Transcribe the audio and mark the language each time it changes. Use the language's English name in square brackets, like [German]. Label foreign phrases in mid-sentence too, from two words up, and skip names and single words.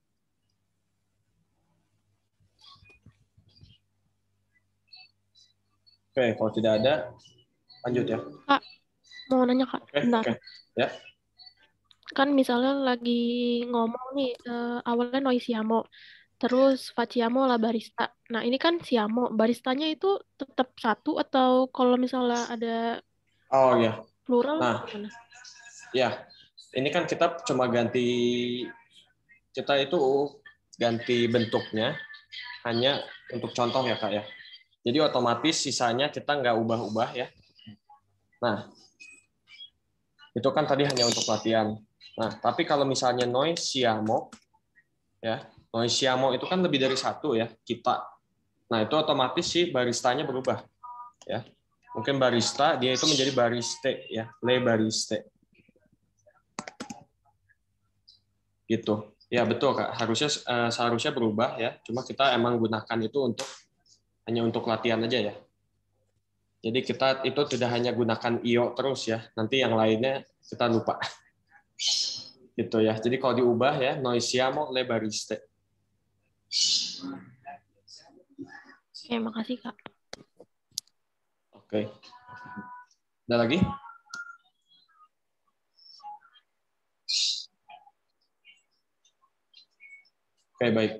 [Indonesian] Oke, kalau tidak ada, lanjut ya. Kak, mau nanya Kak. Bentar. Oke, ya. Kan misalnya lagi ngomong nih, awalnya [Italian] noi siamo, [Indonesian] terus [Italian] facciamo la barista. [Indonesian] Nah, ini kan siamo, baristanya itu tetap satu atau kalau misalnya ada Oh ya. plural Nah, gimana? ya, ini kan kita cuma ganti bentuknya hanya untuk contoh ya Kak ya. Jadi otomatis sisanya kita nggak ubah-ubah ya. Nah, itu kan tadi hanya untuk latihan. Nah, tapi kalau misalnya [Italian] noi siamo, [Indonesian] ya, [Italian] noi siamo [Indonesian] itu kan lebih dari satu ya, kita. Nah, itu otomatis si baristanya berubah, ya. Mungkin barista dia itu menjadi bariste, ya, [Italian] le bariste. [Indonesian] Gitu. Ya betul Kak, seharusnya berubah ya. Cuma kita emang gunakan itu hanya untuk latihan aja ya. Jadi kita itu tidak hanya gunakan io terus ya. Nanti yang lainnya kita lupa. Gitu ya. Jadi kalau diubah ya, [Italian] noi siamo le bariste. [Indonesian] Oke, makasih Kak. Oke. Ada lagi? Oke, baik.